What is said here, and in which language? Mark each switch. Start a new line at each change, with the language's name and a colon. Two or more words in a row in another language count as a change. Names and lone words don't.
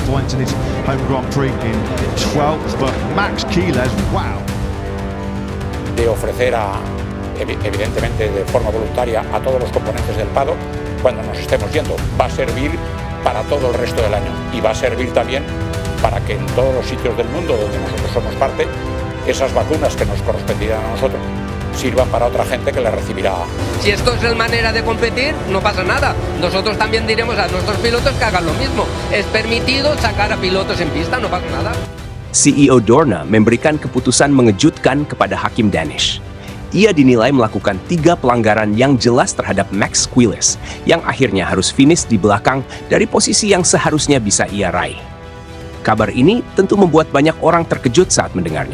English: points in his home Grand Prix in 12th, but Max Quiles, wow.
Spanish: De ofrecer evidentemente de forma voluntaria a todos los componentes del paddock cuando nos estemos yendo. Va a servir para todo el resto del año y va a servir también para que en todos los sitios del mundo donde nosotros somos parte, esas vacunas que nos correspondirán a nosotros sirvan para otra gente que las recibirá. Si esto es la manera de competir, no pasa nada. Nosotros también diremos a nuestros pilotos que hagan lo mismo. Es permitido sacar a pilotos en pista, no pasa nada.
Indonesian: CEO Dorna memberikan keputusan mengejutkan kepada Hakim Danish. Ia dinilai melakukan 3 pelanggaran yang jelas terhadap Max Quiles, yang akhirnya harus finish di belakang dari posisi yang seharusnya bisa ia raih. Kabar ini tentu membuat banyak orang terkejut saat mendengarnya.